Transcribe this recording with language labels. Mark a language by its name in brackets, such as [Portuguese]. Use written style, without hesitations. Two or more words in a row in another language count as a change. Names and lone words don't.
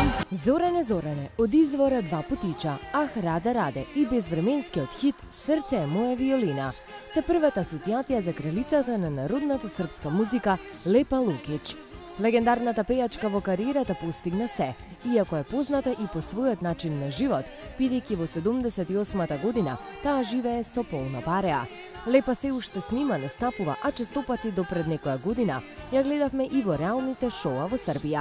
[Macedonian] Zorane Zorane, od izvora Dva putića, Ah rade rade i безвременски hit Srce je moja violina, se првата асоцијација за кралицата на народната српска музика Лепа Лукич. Легендарната пејачка во кариерата постигна се, иако е позната и по својот начин на живот, бидејќи во 78-та година таа живее со полна пареа. Лепа се уште снима, настапува, а честопати до пред некоја година ја гледавме и во реалните шоа во Србија.